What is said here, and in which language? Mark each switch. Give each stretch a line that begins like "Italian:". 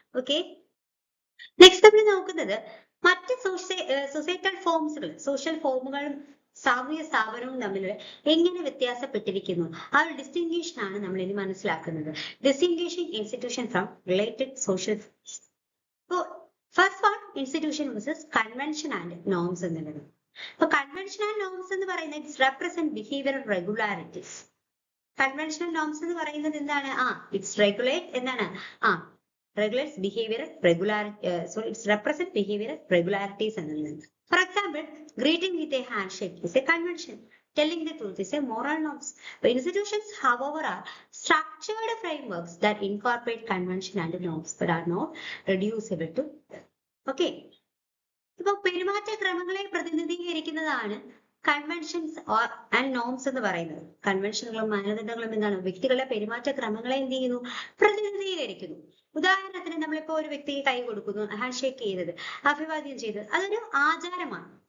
Malayalam: Okay, next നമ്മൾ നോക്കുന്നത് മറ്റ് സൊസൈറ്റൽ ഫോംസുകൾ, സോഷ്യൽ ഫോമുകളും സാമൂഹ്യ സ്ഥാപനവും തമ്മിൽ എങ്ങനെ വ്യത്യാസപ്പെട്ടിരിക്കുന്നു, ആ ഒരു ഡിസ്റ്റിങ്ഷൻ ആണ് നമ്മൾ ഇനി മനസ്സിലാക്കുന്നത്.
English: Distinguishing institution from related social. First one institution versus convention and norms എന്നുള്ളത്.
Malayalam: അപ്പൊ കൺവെൻഷൻ ആൻഡ് നോംസ് എന്ന് പറയുന്നത്
English: It's represent behavioural regularities.
Malayalam: Conventional norms എന്ന് പറയുന്നത് എന്താണ്?
English: It's regulate എന്താണ് regulates behavioral regularity, so it's represent behavioral regularities എന്നുള്ളത്. For example, greeting with a handshake is a convention. Telling the truth is a moral norms. But institutions, however, are structured frameworks that incorporate convention and norms but are not reducible to them. Okay.
Malayalam: ഇപ്പൊ പെരുമാറ്റ ക്രമങ്ങളെ പ്രതിനിധീകരിക്കുന്നതാണ് conventions and norms എന്ന് പറയുന്നത്. കൺവെൻഷനുകളും മാനദണ്ഡങ്ങളും എന്താണ്? വ്യക്തികളുടെ പെരുമാറ്റ ക്രമങ്ങളെ എന്ത് ചെയ്യുന്നു? പ്രതിനിധീകരിക്കുന്നു. ഉദാഹരണത്തിന് നമ്മളിപ്പോ ഒരു വ്യക്തിക്ക് കൈ കൊടുക്കുന്നു, ഹാൻഡ് ഷേക്ക് ചെയ്തത്, അഭിവാദ്യം ചെയ്തത്, അതൊരു ആചാരമാണ്.